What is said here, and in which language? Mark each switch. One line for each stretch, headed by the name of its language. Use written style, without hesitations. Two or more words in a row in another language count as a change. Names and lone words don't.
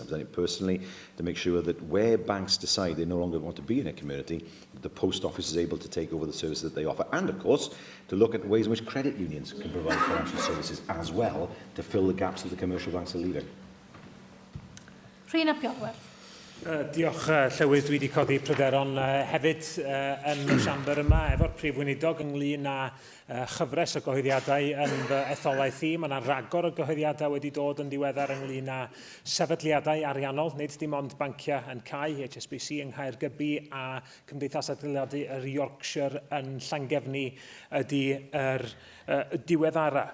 English: I've done it personally to make sure that where banks decide they no longer want to be in a community, the post office is able to take over the services that they offer. And, of course, to look at the ways in which credit unions can provide financial services as well to fill the gaps that the commercial banks are leaving. Rhyn ap Iorwerth.
Welsh: Diolch Llywydd, dwi wedi codi pryderon hefyd yn y siambr yma efo'r Prif Weinidog ynglyn â chyfres o gyhoeddiadau yn fy etholaeth i. Mae yna ragor o gyhoeddiadau wedi dod yn diweddar ynglyn â sefydliadau ariannol, nid dim ond banciau yn CAI, HSBC yng Nghaergybi a Cymdeithas Adeiladu yr Yorkshire yn Llangefni ydy yr diweddara.